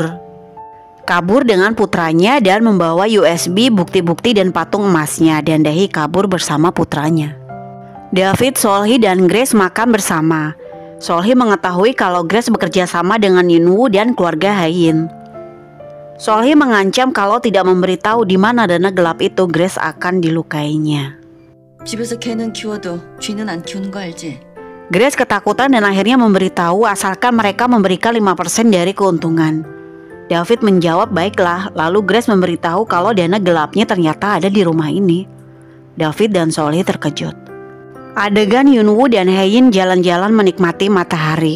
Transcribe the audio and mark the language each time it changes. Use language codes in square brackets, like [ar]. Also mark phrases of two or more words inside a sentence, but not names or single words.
[id] Kabur dengan putranya dan membawa USB, bukti-bukti dan patung emasnya, dan Dae-hee kabur bersama putranya. David, Solhi dan Grace makan bersama. Solhi mengetahui kalau Grace bekerja sama dengan Yunwoo dan keluarga Haein. Solhi mengancam kalau tidak memberitahu di mana dana gelap itu, Grace akan dilukainya. [ko] 집에서 개는 키워도 쥐는 안 키우는 거 알지? [id] Grace ketakutan dan akhirnya memberitahu asalkan mereka memberikan 5% dari keuntungan. David menjawab baiklah, lalu Grace memberitahu kalau dana gelapnya ternyata ada di rumah ini. David dan Solhi terkejut. Adegan Yunwoo dan Haein jalan-jalan menikmati matahari.